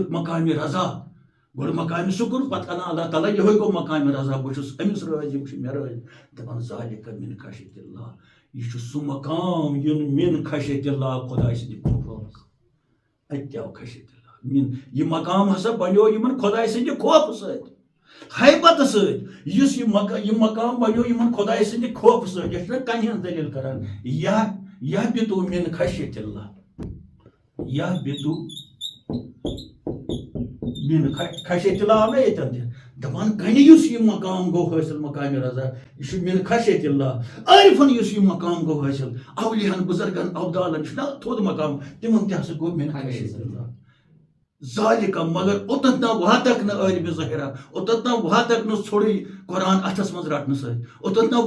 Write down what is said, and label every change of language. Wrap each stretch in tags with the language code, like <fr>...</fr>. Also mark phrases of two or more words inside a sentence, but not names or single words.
<ks>مقامِ رضا گۄڈٕ مقامِ شُکر پتہٕ انان اللہ تعالیٰ یِہوے گوٚو مقامِ رضا بہٕ چھُس أمِس رٲضۍ یِم چھِ مےٚ رٲضۍ دپان</ks> <ar>ذالِکَ مِن خشیت اللہ</ar> <ks>یہ چھُ سُہ مقام یُن</ks> <ar>مِن خشیت اللہ</ar> <ks>خۄداے سٕنٛدِ خوفہٕ اتہِ تہِ آو</ks> <ar>خشیت اللہ</ar> <ks>یہِ مقام ہسا بنیو یِمن خۄداے سٕنٛدِ خوفہٕ سۭتۍ حیبت سۭتۍ یُس یہِ مقام بنیو یِمن خۄداے سٕنٛدِ خوفہٕ سۭتۍ یہِ چھُنہ کنہِ ہٕنٛز دٔلیٖل کران یہ بِتو</ks> <ar>مِن خشیت اللہ</ar> <ks>یہ بِتو</ks> <ar>مِن خشیت اللہ</ar> <ks>آو نہ ییٚتٮ۪ن تہِ دپان کنہِ یُس یہِ مقام گوٚو حٲصِل مقامِ رضا یہِ چھُ</ks> <ar>مِن خشیت اللہ</ar> <ks>عارفن یُس یہِ مقام گوٚو حٲصِل اولیاہن بُزرگن ابدالن چھُنہ تھوٚد مقام تِمن تہِ ہسا گوٚو</ks> <ar>مِن خشیت اللہ ذالِکہ</ar> <ks>مگر اوٚتتھ نہ واتکھ نہٕ عٲلمِ ظٲہرا اوٚتتھ نہ واتکھ نہٕ ژھوٚرُے قرآن اتھس منٛز رٹنہٕ سۭتۍ اوٚتتھ نہ</ks>